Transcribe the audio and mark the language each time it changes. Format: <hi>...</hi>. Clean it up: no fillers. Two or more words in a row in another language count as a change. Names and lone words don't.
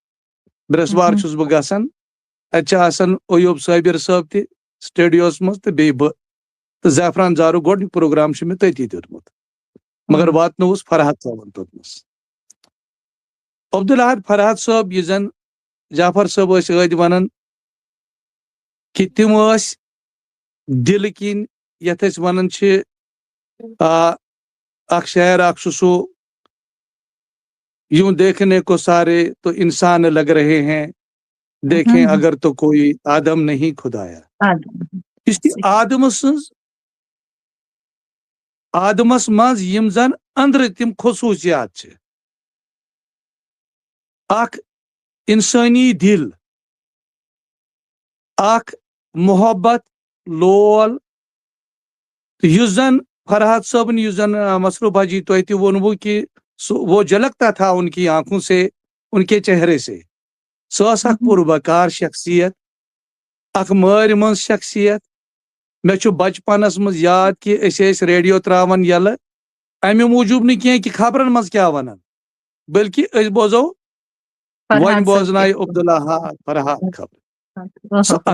<ks>برٛٮ۪سوار چھُس بہٕ گژھان اتہِ چھِ آسان ایوب صٲبر صٲب تہِ سٹوڈیوس منٛز تہٕ بیٚیہِ بہٕ تہٕ زعفران زارُک گۄڈنیُک پروگرام چھُ مےٚ تٔتی دیُتمُت مگر واتنووُس فرحات صٲبن توٚتنس. عبدالحد فرحات صٲب یُس زن جعفر صٲب ٲسۍ ٲدۍ ونان کہِ تِم ٲسۍ دِلہٕ کِنۍ یتھ أسۍ ونان چھِ اکھ شعر اکھ چھُ سُہ</ks> <ur>یوں دیکھنے کو سارے تو انسان لگ رہے ہیں دیکھیں اگر تو کوئی آدم نہیں خدایا.</ur> <ks>یُس تہِ آدمس منٛز یِم زن أنٛدرٕ تِم خصوٗصیات چھِ اکھ انسٲنی دِل اکھ محبت لول تہٕ یُس زن فرحات صٲبن یُس زن مسروٗف حاجی تۄہہِ تہِ ووٚنوُ کہِ</ks> <ur>وہ جھلکتا تھا ان کی آنکھوں سے ان کے چہرے سے.</ur> <ks>سۄ ٲس اکھ پُربکار شخصیت اکھ مٲرۍ منٛز شخصیت. مےٚ چھُ بچپنس منٛز یاد کہِ أسۍ ٲسۍ ریڈیو تراوان ییٚلہٕ امہِ موٗجوٗب نہٕ کینٛہہ کہِ خبرن منٛز کیٛاہ ونان بٔلکہِ أسۍ بوزو وۄنۍ بوزنایہِ عبدالحد فرحات خبر.</ks>